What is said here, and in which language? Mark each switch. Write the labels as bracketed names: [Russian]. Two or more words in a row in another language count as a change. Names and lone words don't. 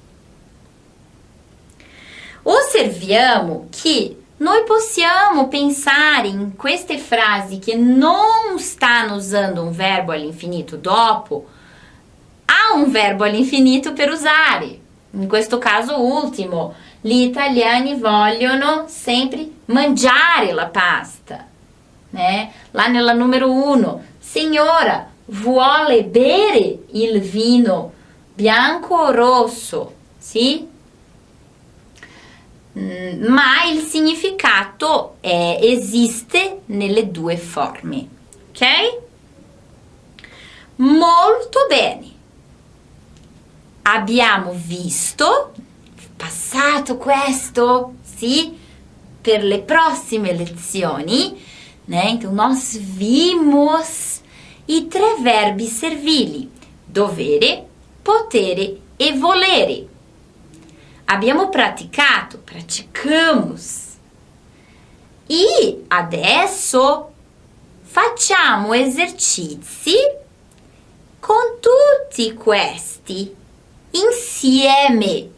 [Italian] Osserviamo che noi possiamo pensare in queste frasi che non stanno usando un verbo all'infinito dopo, há un verbo all'infinito per usare. In questo caso ultimo, gli italiani vogliono sempre mangiare la pasta, né? Lá nella numero 1, signora, vuole bere il vino bianco o rosso, sì? Ma il significato esiste nelle due forme, ok? Molto bene. Abbiamo visto, passato questo, sì, per le prossime lezioni, né? [Portuguese] Então, nós vimos [Italian] i 3 verbi servili, dovere, potere e volere. Abbiamo praticamos. E adesso facciamo esercizi con tutti questi insieme.